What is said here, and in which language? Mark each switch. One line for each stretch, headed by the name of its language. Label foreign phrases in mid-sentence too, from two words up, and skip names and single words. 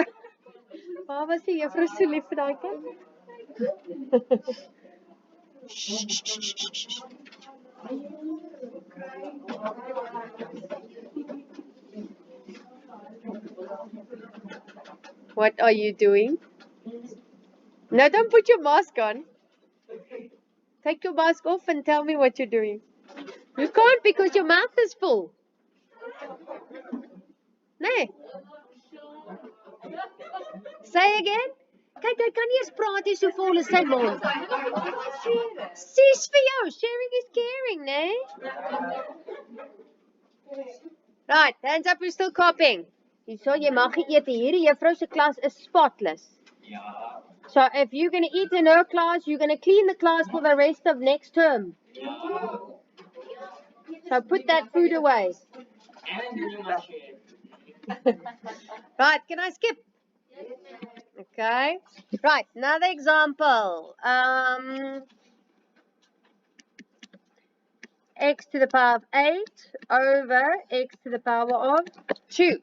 Afrikaans: Waar was die juffrou so lief vir daai kind?
English: What are you doing? No, don't put your mask on. Take your mask off and tell me what you're doing. You can't because your mouth is full. Nee. Say again.
Afrikaans: Kyk, hy kan nie eens praat nie, so vol is sy mond. Sis vir jou,
English: sharing is caring, né? Right, hands up, we're still copying.
Afrikaans: So jy mag nie eet. Hierdie juffrou se klas is spotless. Ja.
English: So if you're going to eat in her class, you're going to clean the class for the rest of next term.
Afrikaans: Ja.
English: So put that food away.
Afrikaans: En jy mag share.
English: Right, can I skip? Okay. Right, another example. X to the power of 8 over x to the power of 2.